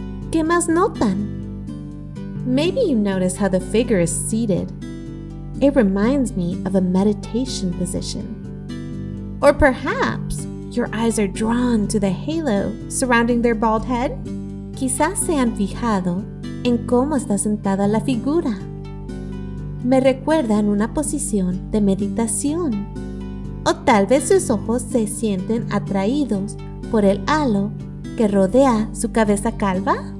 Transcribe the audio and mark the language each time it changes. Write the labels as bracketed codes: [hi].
[es] ¿Qué más notan? [en] Maybe you notice how the figure is seated. It reminds me of a meditation position. Or perhaps your eyes are drawn to the halo surrounding their bald head. [es] Quizás se han fijado en cómo está sentada la figura. Me recuerda en una posición de meditación. O tal vez sus ojos se sienten atraídos por el halo que rodea su cabeza calva.